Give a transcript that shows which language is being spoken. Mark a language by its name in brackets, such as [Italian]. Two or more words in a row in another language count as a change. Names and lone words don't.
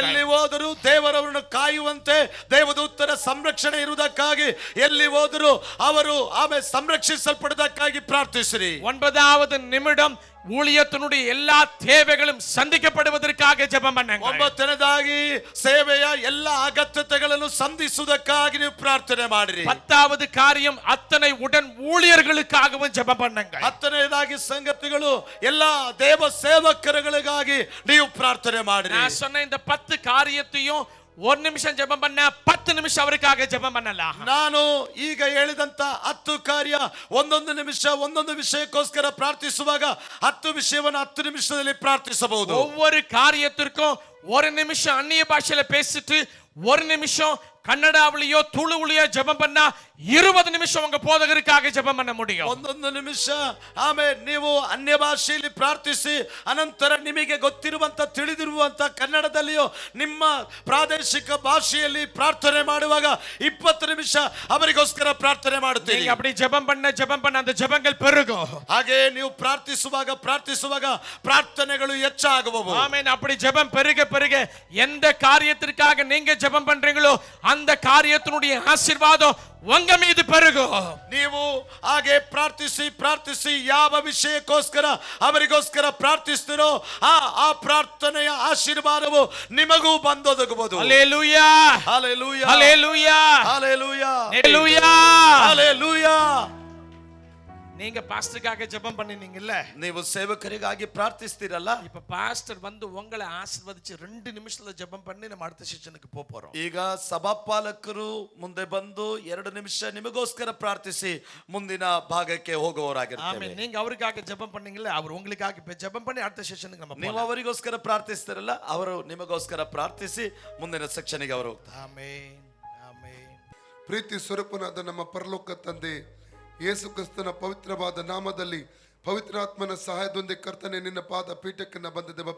[Kannada] ಎಲ್ಲಿ ಹೋದರೂ ದೇವರವರನ್ನು ಕಾಯುವಂತೆ ದೇವದೂತರ ಸಂರಕ್ಷಣೆ ಇರುವುದಕ್ಕಾಗಿ, ಎಲ್ಲಿ ಹೋದರೂ ಅವರು ಆಮೇಲೆ ಸಂರಕ್ಷಿಸಲ್ಪಡುವುದಕ್ಕಾಗಿ ಪ್ರಾರ್ಥಿಸಿರಿ. [Tamil] 9வது நிமிடம், ஊழியத்தினுடைய எல்லா தேவைகளும் சந்திக்கப்படுவதற்காக ஜெபம் பண்ணுங்க. [Kannada] 9ನೇದಾಗಿ ಸೇವೆಯ ಎಲ್ಲ ಅಗತ್ಯತೆಗಳನ್ನು ಸಂಧಿಸುವುದಕ್ಕಾಗಿ ನೀವು ಪ್ರಾರ್ಥನೆ ಮಾಡಿರಿ. [Tamil] 10வது காரியம், அத்தனை உடன் ஊழியர்களுக்காகவும் ஜெபம் பண்ணுங்க. [Kannada] 10ನೇದಾಗಿ ಸಂಗತಿಗಳು ಎಲ್ಲ ದೇವ ಸೇವಕರುಗಳಿಗಾಗಿ ನೀವು ಪ್ರಾರ್ಥನೆ ಮಾಡಿರಿ. [Tamil] நான் சொன்ன இந்த 10 காரியத்தையும் 1 நிமிஷம் ஜெபம் பண்ண 10 நிமிஷம் அவருக்காக ஜெபம் பண்ணலாம். [Kannada] ನಾನು ಈಗ ಹೇಳಿದಂತ 10 ಕಾರ್ಯ, ಒಂದೊಂದು ನಿಮಿಷ ಒಂದೊಂದು ವಿಷಯಕ್ಕೋಸ್ಕರ ಪ್ರಾರ್ಥಿಸುವಾಗ 10 ವಿಷಯವನ್ನು 10 ನಿಮಿಷದಲ್ಲಿ ಪ್ರಾರ್ಥಿಸಬಹುದು. [Tamil] ஒவ்வொரு காரியத்திற்கும் 1 நிமிஷம் அந்நிய பாஷையில பேசிட்டு 1 நிமிஷம் கன்னடாவிலேயோ துளுவிலேயோ ஜெபம் பண்ணா 20 நிமிஷம் உங்க போதகருக்காக ஜெபம் பண்ண முடியும். [Kannada] ಒಂದೊಂದು ನಿಮಿಷ ಆಮೇಲೆ ನೀವು ಅನ್ಯ ಭಾಷೆಯಲ್ಲಿ ಪ್ರಾರ್ಥಿಸಿ, ಅನಂತರ ನಿಮಗೆ ಗೊತ್ತಿರುವಂತ ತಿಳಿದಿರುವಂತ ಕನ್ನಡದಲ್ಲಿಯೋ ನಿಮ್ಮ ಪ್ರಾದೇಶಿಕ ಭಾಷೆಯಲ್ಲಿ ಪ್ರಾರ್ಥನೆ ಮಾಡುವಾಗ 20 ನಿಮಿಷ ಅವರಿಗೋಸ್ಕರ ಪ್ರಾರ್ಥನೆ ಮಾಡುತ್ತೀರಿ. [Tamil] நீங்க அப்படி ஜெபம் பண்ண அந்த ஜெபங்கள் பெருகும். [Kannada] ಹಾಗೆ ನೀವು ಪ್ರಾರ್ಥಿಸುವಾಗ ಪ್ರಾರ್ಥನೆಗಳು ಹೆಚ್ಚಾಗುವವು. [Tamil] ஆமென். அப்படி ஜெபம் பெருக எந்த காரியத்திற்காக நீங்க ஜெபம் பண்றீங்களோ அந்த காரியத்தினுடைய ஆசீர்வாதம் உங்க மீது பெருகும். [Kannada] ನೀವು ಹಾಗೆ ಪ್ರಾರ್ಥಿಸಿ ಯಾವ ವಿಷಯಕ್ಕೋಸ್ಕರ ಅವರಿಗೋಸ್ಕರ ಪ್ರಾರ್ಥಿಸ್ತೀರೋ ಆ ಪ್ರಾರ್ಥನೆಯ ಆಶೀರ್ವಾದವು ನಿಮಗೂ ಬಂದೊದಗುವುದು. ಹಲ್ಲೆಲೂಯಾ, ಹಲ್ಲೆಲೂಯಾ, ಹಲ್ಲೆಲೂಯಾ, ಹಲ್ಲೆಲೂಯಾ, ಹಲ್ಲೆಲೂಯಾ, ಹಲ್ಲೆಲೂಯಾ. [Tamil] நீங்க பாஸ்டருக்காக ஜெபம் பண்ணினீங்கல்ல, [Kannada] ನೀವು ಸೇವಕರಿಗಾಗಿ ಪ್ರಾರ್ಥಿಸ್ತೀರಲ್ಲ, [Tamil] இப்ப பாஸ்டர் வந்து உங்களை ஆசீர்வதிச்சு 2 நிமிஷத்துல ஜெபம் பண்ணி நம்ம அடுத்த செஷனுக்கு போறோம். [Kannada] ಈಗ ಸಭಾಪಾಲಕರು ಮುಂದೆ ಬಂದು 2 ನಿಮಿಷ ನಿಮಗೋಸ್ಕರ ಪ್ರಾರ್ಥಿಸಿ ಮುಂದಿನ ಭಾಗಕ್ಕೆ ಹೋಗುವವರಾಗಿರ್ತಾರೆ. ಆಮೆನ್. [Tamil] நீங்க அவருக்காக ஜெபம் பண்ணீங்கல்ல, அவர் உங்களுக்காக இப்ப ஜெபம் பண்ணி அடுத்த செஷனுக்கு நம்ம [Kannada] ನೀವು ಅವರಿಗೋಸ್ಕರ ಪ್ರಾರ್ಥಿಸ್ತಾರಲ್ಲ, ಅವರು ನಿಮಗೋಸ್ಕರ ಪ್ರಾರ್ಥಿಸಿ ಮುಂದಿನ ಸೆಕ್ಷನ್ಗೆ ಅವರು ಹೋಗ್ತಾರೆ. ಆಮೆನ್, ಆಮೆನ್. ಪ್ರೀತಿ ಸ್ವರೂಪನಾದ ನಮ್ಮ ಪರಲೋಕ ತಂದೆ ಯೇಸು ಕ್ರಿಸ್ತನ ಪವಿತ್ರವಾದ ನಾಮದಲ್ಲಿ ಪವಿತ್ರಾತ್ಮನ ಸಹಾಯದೊಂದಿಗೆ ಕರ್ತನೆ ನಿನ್ನ ಪಾದ ಪೀಠಕ್ಕೆ ನಾ ಬಂದಿದ್ದೇವಪ್ಪ.